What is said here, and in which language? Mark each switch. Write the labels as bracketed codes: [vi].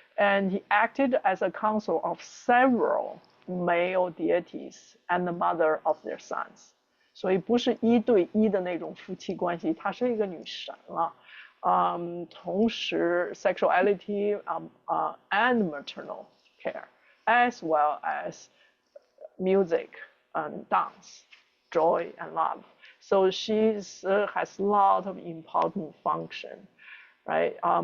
[en] And he acted as a counsel of several male deities and the mother of their sons. [zh] 所以不是一对一的那种夫妻关系，她是一个女神了。同时 [en] sexuality and maternal care, as well as music and dance, joy and love. So she has a lot of important function, right?